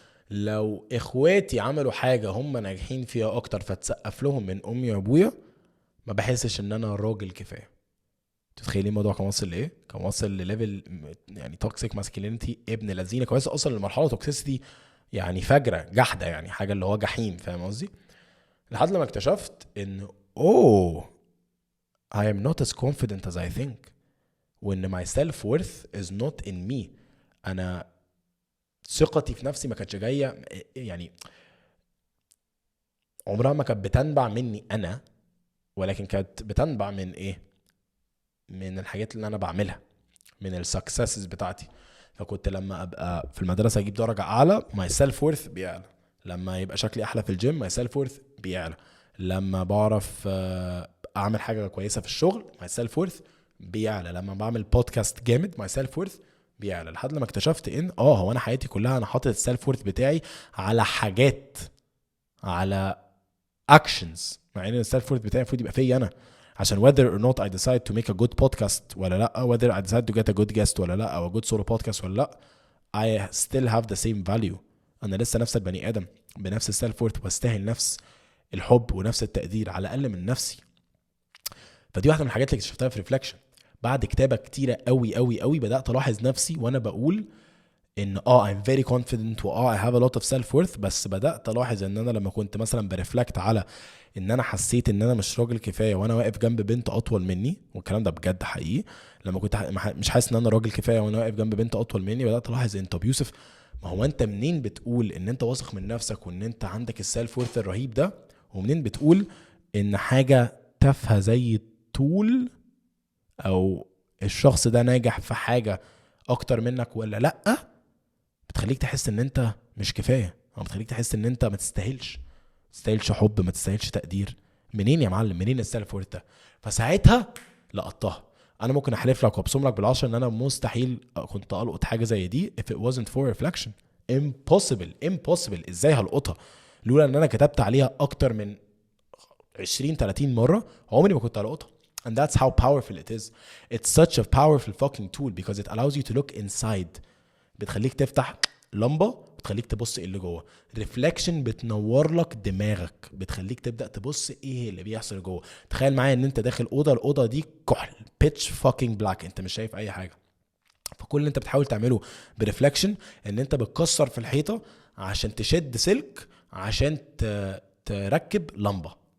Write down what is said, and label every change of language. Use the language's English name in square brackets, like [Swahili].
[Arabic] لو اخواتي عملوا حاجه هم ناجحين فيها اكتر فتسقف لهم من امي وابويا ما بحسش ان انا راجل كفايه. تتخيلين الموضوع كان واصل لايه؟ كان واصل لليفل يعني توكسيك ماسكلينيتي ابن لذينه، كويس اصلا لمرحله توكسيسيتي يعني فجره جحده، يعني حاجه اللي هو جحيم. فاهم قصدي؟ لحد لما اكتشفت ان [English] I am not as confident as I think، [Arabic] وان [English] my self worth is not in me. [Arabic] انا ثقتي في نفسي ما كانتش جايه، يعني عمرها ما كانت بتنبع مني انا، ولكن كانت بتنبع من ايه؟ من الحاجات اللي انا بعملها، من السكسسز بتاعتي. فكنت لما ابقى في المدرسه اجيب درجه اعلى ماي سيلف وورث بيعلى، لما يبقى شكلي احلى في الجيم ماي سيلف وورث بيعلى، لما بعرف اعمل حاجه كويسه في الشغل ماي سيلف وورث بيعلى، لما بعمل بودكاست جامد ماي سيلف وورث بيعلى. لحد لما اكتشفت ان هو انا حياتي كلها انا حاطط السيلف وورث بتاعي على حاجات، على اكشنز، مع ان السيلف وورث بتاعي المفروض يبقى فيا انا. [English] عشان whether or not I decide to make a good podcast [Arabic] ولا لا، [English] whether I decide to get a good guest ولا لا، او a good solo podcast ولا لا، I still have the same value. [Arabic] انا لسه نفس البني ادم بنفس السيلف وورث، واستاهل نفس الحب ونفس التقدير على الاقل من نفسي. فدي واحده من الحاجات اللي اكتشفتها في ريفلكشن. بعد كتابه كتيره قوي قوي قوي بدات الاحظ نفسي وانا بقول [English] ان I'm very confident I have a lot of self worth. [Arabic] بس بدأت الاحظ ان انا لما كنت مثلا برفلكت على ان انا حسيت ان انا مش راجل كفايه وانا واقف جنب بنت اطول مني، والكلام ده بجد حقيقي، لما كنت مش حاسس ان انا راجل كفايه وانا واقف جنب بنت اطول مني، بدات الاحظ انت يوسف، ما هو انت منين بتقول ان انت واثق من نفسك وان انت عندك السيلف وورث الرهيب ده، ومنين بتقول ان حاجه تافهه زي الطول او الشخص ده ناجح في حاجه اكتر منك ولا لا، بتخليك تحس ان انت مش كفايه، او بتخليك تحس ان انت ما تستاهلش حب، ما تستاهلش تقدير. منين يا معلم؟ منين السيلف وورث ده؟ فساعتها لقطتها. انا ممكن احلف لك وابصم لك بالعشر ان انا مستحيل كنت القط حاجه زي دي [English] if it wasn't for reflection. impossible. [Arabic] ازاي هلقطها لولا ان انا كتبت عليها اكتر من 20-30 مره؟ عمري ما كنت هلقطها. [English] And that's how powerful it is. It's such a powerful fucking tool because it allows you to look inside. [Arabic] بتخليك تفتح لمبه، بتخليك تبص ايه اللي جوه. ريفلكشن بتنور لك دماغك، بتخليك تبدا تبص ايه اللي بيحصل جوه. تخيل معايا ان انت داخل الاوضه دي كحل [English] bitch fucking black, [Arabic] انت مش شايف اي حاجه. فكل اللي انت بتحاول تعمله بريفلكشن ان انت بتكسر في الحيطه عشان تشد سلك عشان تركب لمبه.